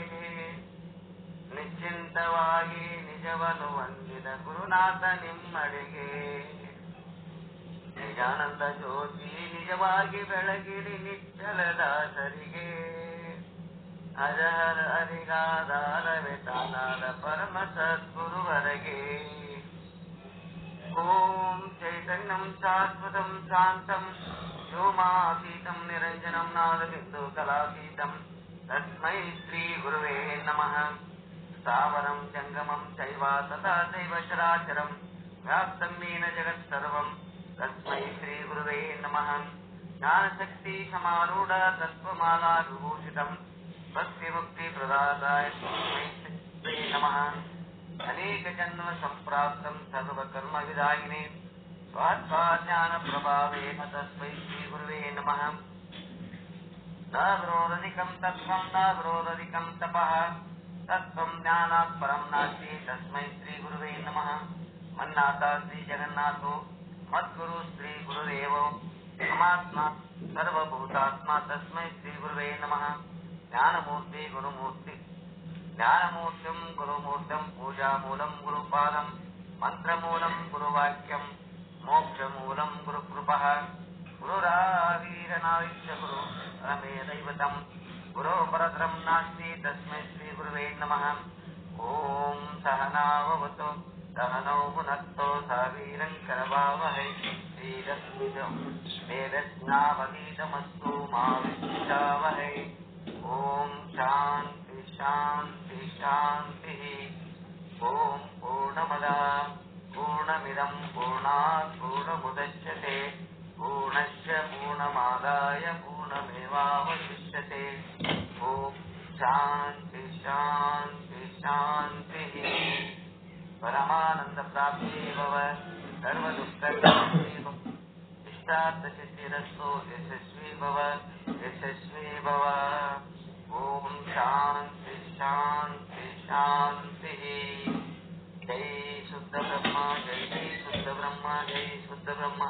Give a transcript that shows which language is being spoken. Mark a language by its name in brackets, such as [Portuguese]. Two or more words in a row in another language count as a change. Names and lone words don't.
[Kannada] ನಿಶ್ಚಿಂತವಾಗಿ ನಿಜವನ್ನು ವಂದಿದ ಗುರುನಾಥ ನಿಮ್ಮಡಿಗೆ, ನಿಜಾನಂದ ಜ್ಯೋತಿ ನಿಜವಾಗಿ ಬೆಳಗಿರಿ ನಿಶ್ಚಲ ದಾಸರಿಗೆ, ಅಜಹರ ಅರಿಗಾಧಾರ ವ್ಯತಾನಾದ ಪರಮ ಸದ್ಗುರುವರೆಗೆ. [Sanskrit] ಓಂ ಚೈತನ್ಯಂ ಶಾಶ್ವತಂ ಶಾಂತಂ ವ್ಯೋಮಾತೀತಂ ನಿರಂಜನಂ ನಾದಬಿಂದು ಕಲಾತೀತಂ ತಸ್ಮೈ ಶ್ರೀ ಗುರುವೇ ನಮಃ. ಸ್ಥಾವರಂ ಜಂಗಮಂ ಚೈವ ತಥಾ ಚೈವ ಚರಾಚರಂ ವ್ಯಾಪ್ತಂ ಯೇನ ಜಗತ್ಸರ್ವಂ ತಸ್ಮೈ ಶ್ರೀ ಗುರುವೇ ನಮಃ. ಜ್ಞಾನಶಕ್ತಿ ಸಮಾರೂಢ ತತ್ವಮಾಲಾ ವಿಭೂಷಿತಂ ಭಕ್ತಿ ಮುಕ್ತಿ ಪ್ರದಾತಾಯ ತಸ್ಮೈ ಶ್ರೀ ನಮಃ. ಅನೇಕ ಜನ್ಮ ಸಂಪ್ರಾಪ್ತಂ ಸರ್ವಕರ್ಮ ವಿದಾಯಿನೇ ಸ್ವಾತ್ಮಾಜ್ಞಾನ ಪ್ರಭಾವೇನ ತಸ್ಮೈ ಶ್ರೀ ಗುರುವೇ ನಮಃ. ನ ವಿರೋಧಧಿಕಂ ತತ್ವಂ ನ ವಿರೋಧಧಿಕಂ ತಪಃ ತತ್ವಂ ಜ್ಞಾನಾತ್ ಪರಂ ನಾಸ್ತಿ ತಸ್ಮೈ ಶ್ರೀ ಗುರುವೇ ನಮಃ. ಮನ್ನಾಥ ಶ್ರೀ ಜಗನ್ನಾಥೋ ಮದ್ಗುರು ಶ್ರೀ ಗುರುದೇವೋ ಮಮಾತ್ಮ ಸರ್ವಭೂತಾತ್ಮ ತಸ್ಮೈ ಶ್ರೀ ಗುರುವೇ ನಮಃ. ಜ್ಞಾನಮೂರ್ತಿ ಗುರುಮೂರ್ತಿ ಜ್ಞಾನಮೂರ್ತಿಂ ಗುರುಮೂರ್ತಿಂ ಪೂಜಾಮೂಲಂ ಗುರುಪಾದಂ ಮಂತ್ರಮೂಲಂ ಗುರುವಾಕ್ಯಂ ಮೋಕ್ಷಮೂಲಂ ಗುರುಕೃಪಃ. ಗುರುರಾವೀರನಾವಿಶ್ಯ ಗುರು ರಮೇ ದೈವತಂ ಗುರೋ ಪರತರಂ ನಾಸ್ತಿ ತಸ್ಮೈ ಶ್ರೀ ಗುರುವೇ ನಮಃ. ಓಂ ಸಹನಾವವತು ಸಹನೌ ಭುನಕ್ತೋ ಸಹ ವೀರಂ ಕರವಾವಹೈ ತೇಜಸ್ವಿನಾವಧೀತಮಸ್ತು ಮಾ ವಿದ್ವಿಷಾವಹೈ. ಓಂ ಶಾಂತಿ ಶಾಂತಿ ಶಾಂತಿ. ಓಂ ಪೂರ್ಣಮದ ಪೂರ್ಣಮಿದಂ ಪೂರ್ಣಾತ್ ಪೂರ್ಣಮುದಚ್ಯತೆ ಪೂರ್ಣಸ್ಯ ಪೂರ್ಣಮಾದಾಯ ಪೂರ್ಣಮೇವಾವಶಿಷ್ಯತೆ. ಓಂ ಶಾಂತಿ ಶಾಂತಿ ಶಾಂತಿ. ಪರಮಾನಂದ ಪ್ರಾಪ್ತಿಯೇ ಭವ ಸರ್ವದುಃಖ ಇಷ್ಟಾರ್ಥ ಸಿದ್ಧಿರಸ್ತು ಯಶಸ್ವಿ ಭವ ಯಶಸ್ವಿ ಭವ. ಓಂ ಶಾಂತಿ ಶಾಂತಿ ಶಾಂತಿ. ಜೈ ಶುದ್ಧ ಬ್ರಹ್ಮ ಜೈ ಶುದ್ಧ ಬ್ರಹ್ಮ ಜೈ ಶುದ್ಧ ಬ್ರಹ್ಮ.